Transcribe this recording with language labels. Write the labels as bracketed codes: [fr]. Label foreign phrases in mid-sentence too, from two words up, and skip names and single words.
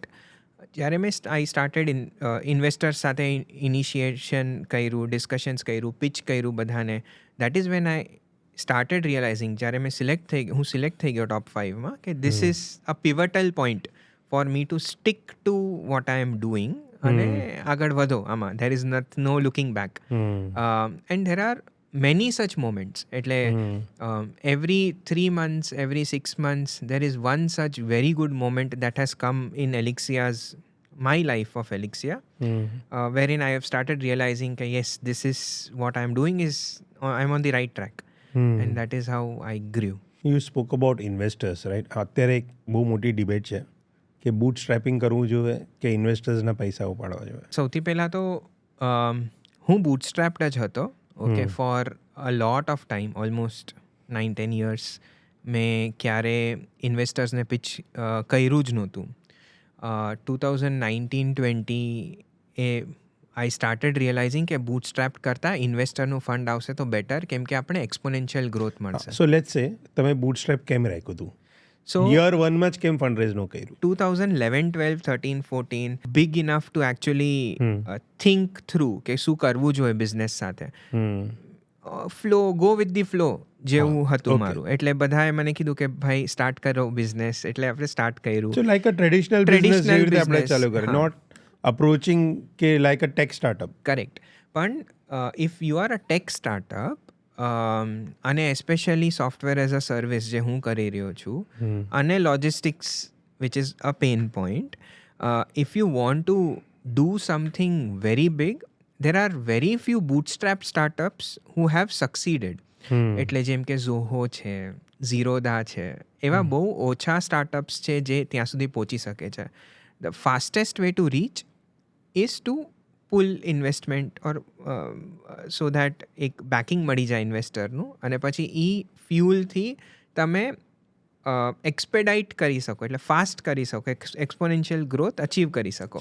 [gu] જ્યારે મેં [en] started investors [gu] સાથે ઇનિશિએશન કર્યું, ડિસ્કશન્સ કર્યું, પિચ કર્યું બધાને, [en] that is when I started realizing, [gu] જ્યારે હું સિલેક્ટ થઈ ગયો ટોપ 5માં, કે [en] this is a pivotal point for me to stick to what I am doing [gu] અને આગળ વધો આમાં. [en] There is no looking back. And there are many such moments. એટલે every 3 months, every 6 months, there is one such very good moment that has come in my life of Elixia, wherein I have started realizing that yes, this is what I am doing, is I'm on the right track. And that is how I grew. You spoke about investors, right? [gu] અત્યારે એક બહુ મોટી ડિબેટ છે કે [en] boot strapping [gu] કરવું જોઈએ કે ઇન્વેસ્ટર્સના પૈસા ઉપાડવા જોઈએ. સૌથી પહેલાં તો હું બૂટસ્ટ્રેપ્ડ જ હતો. [en] Okay, for a lot of time, almost 9-10 years [gu] મેં ક્યારે ઇન્વેસ્ટર્સને પિચ કર્યું જ નહોતું. 2019-20 [en] I started realizing [gu] કે બૂટસ્ટ્રેપ કરતાં ઇન્વેસ્ટરનું ફંડ આવશે તો બેટર, કેમ કે આપણે [en] exponential growth [gu] મળશે. [en] So let's say [gu] તમે બૂટસ્ટ્રેપ કેમ રાખ્યું હતું? [en] સો [gu] યર 1માં જ કેમ ફંડ રેઝ ન કર્યું? [en] 2011, 12, 13, 14 big enough to actually think through [gu] કે શું કરવું જોઈએ બિઝનેસ સાથે. [en] go with the flow [gu] જેવું હતું મારું. એટલે બધાએ મને કીધું કે ભાઈ સ્ટાર્ટ કરો બિઝનેસ, એટલે આપણે સ્ટાર્ટ કર્યું. [en] So like a traditional business [gu] જેવી રીતે આપણે ચાલુ કરીએ, [en] not approaching કે like a tech startup. Correct. પણ if you are a tech startup, અને especially software as a service [gu] જે હું કરી રહ્યો છું, [en] અને logistics which is a pain point, if you want to do something very big, there are very few bootstrap startups who have succeeded. [gu] એટલે જેમ કે ઝોહો છે, ઝીરોદા છે, એવા બહુ ઓછા સ્ટાર્ટઅપ્સ છે જે ત્યાં સુધી પહોંચી શકે છે. [en] The fastest way to reach is to pull investment or so that [gu] એક બેકિંગ મળી જાય ઇન્વેસ્ટરનું, અને પછી એ ફ્યુલથી તમે એક્સપેડાઇટ કરી શકો, એટલે ફાસ્ટ કરી શકો, [en] exponential growth achieve [gu] કરી શકો.